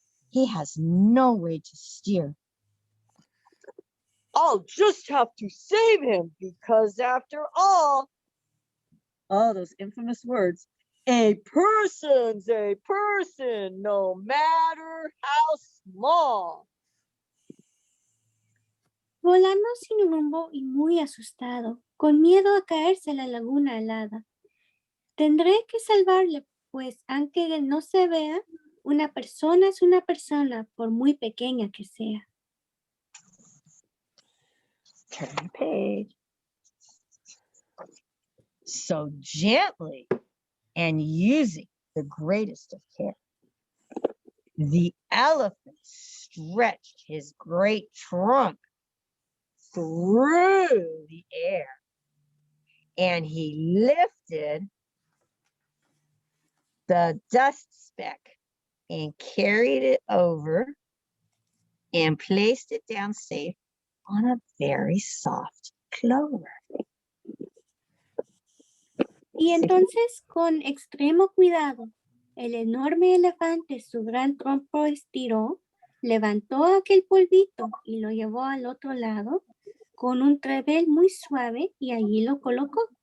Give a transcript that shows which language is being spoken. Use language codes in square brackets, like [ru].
[en] He has no way to steer. I'll just have to save him because after all those infamous words, a person's a person, no matter how small. [es] Volando sin rumbo y muy asustado, con miedo a caerse a la laguna helada. Tendré que salvarle, pues aunque no se vea, una persona es una persona, por muy pequeña que sea. [en] Turn the page. So gently and using the greatest of care, the elephant stretched his great trunk through the air and he lifted the dust speck and carried it over and placed it down safe on a very soft clover. [es] Y entonces, con extremo cuidado, el enorme elefante su gran trompo estiró, levantó aquel polvito y lo llevó al otro lado con un trebel muy suave y allí lo colocó.